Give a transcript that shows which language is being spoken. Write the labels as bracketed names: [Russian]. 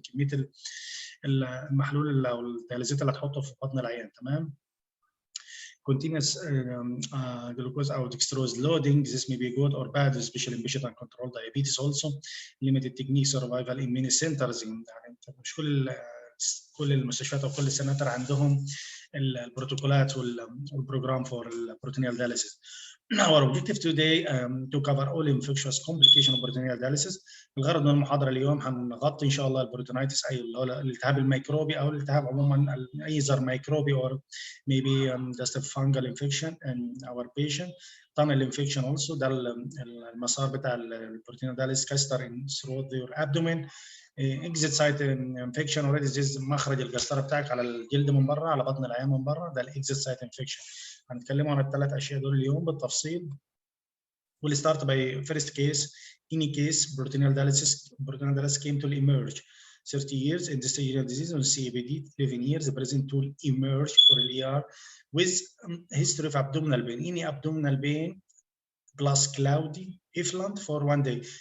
[Arabic] كمية المحلول او الدياليزات اللي هتحطه في بطن العيان. تمام. [English] Continuous glucose or dextrose loading, this may be good or bad, especially in patient uncontrolled diabetes. Also, limited technique survival in many centers. [Arabic] يعني مش كل المستشفيات او كل السناتر عندهم البروتوكولات والبروجرام [English] for peritoneal dialysis. Our objective today to cover all infectious complications of peritoneal dialysis. [Arabic] الغرض من المحاضرة اليوم هنغطي إن شاء الله البروتونيتس أي الالتهاب الميكروبي أو الالتهاب عموما أي زر ميكروبي [English] or maybe just a fungal infection in our patient. tunnel infection also [Arabic] ده المسار بتاع البروتونيال [English] dialysis catheter through your abdomen. exit site infection already this [Arabic] مخرج القسطرة بتاعك على الجلد من برا على بطن العيان من برا ده exit site infection. هنتكلموا عن الثلاث اشياء دول اليوم بالتفصيل. [English] We'll start by first case. Any case peritoneal dialysis came to emerge 30 years in this disease on CABD 11 years present to emerge for ER with history of abdominal pain. Any abdominal pain plus cloudy effluent for 1 day.